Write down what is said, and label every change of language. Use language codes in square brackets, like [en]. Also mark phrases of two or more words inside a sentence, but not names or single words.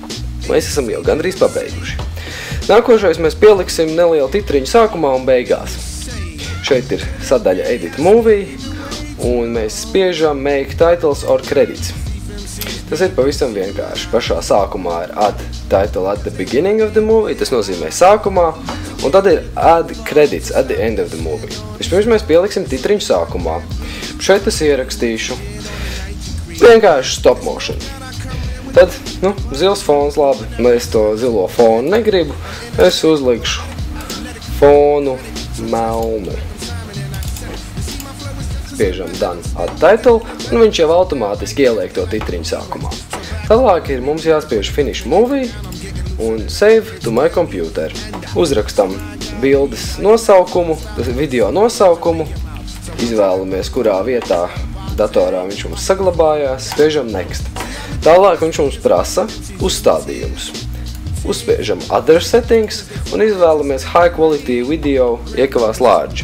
[lv] Mēs esam jau gandrīz pabeiguši. Nākošais mēs pieliksim nelielu titriņu sākumā un beigās. Šeit ir sadaļa [en] Edit Movie [lv] un mēs spiežam [en] Make Titles or Credits. [lv] Tas ir pavisam vienkārši. Pašā sākumā ir [en] Add Title at the beginning of the movie, [lv] tas nozīmē sākumā, un tad ir [en] Add Credits at the end of the movie. [lv] Vispirms mēs pieliksim titriņu sākumā. Šeit es ierakstīšu vienkārši [en] stop motion. [lv] Tad, zils fons labi, es to zilo fonu negribu, es uzlikšu fonu melnu. [en] Spiežam Done Add Title, [lv] un viņš jau automātiski ieliek to titriņu sākumā. Tālāk ir mums jāspiež [en] Finish Movie [lv] un [en] Save to my computer. [lv] Uzrakstam bildes nosaukumu, video nosaukumu, izvēlamies, kurā vietā datorā viņš mums saglabājās, spiežam Next. Tālāk viņš mums prasa uzstādījumus. Uzspiežam [en] Other Settings [lv] un izvēlamies [en] High Quality Video [lv] iekavās Large.